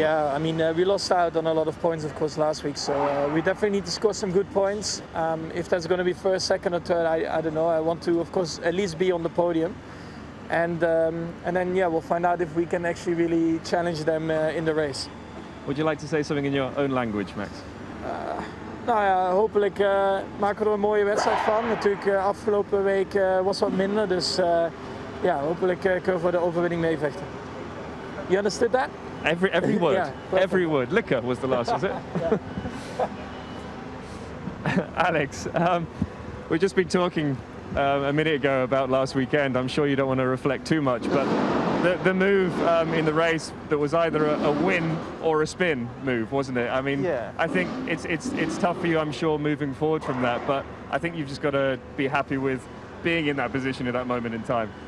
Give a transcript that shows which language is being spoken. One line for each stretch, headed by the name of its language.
English: Yeah, I mean, we lost out on a lot of points, of course, last week. So we definitely need to score some good points. If that's going to be first, second or third, I don't know. I want to, of course, at least be on the podium. And then we'll find out if we can actually really challenge them in the race. Would you like to say something in your own language, Max?
Dutch: Hopelijk maken we er een mooie wedstrijd van. Natuurlijk, afgelopen week was wat minder, dus hopelijk kunnen we voor de overwinning meevechten.
English: You understood that? Every word. Yeah, every word. Liquor was the last, was it? Alex, we've just been talking a minute ago about last weekend. I'm sure you don't want to reflect too much, but the move in the race that was either a win or a spin move, wasn't it? I mean, I think it's tough for you, I'm sure, moving forward from that, but I think you've just got to be happy with being in that position at that moment in time.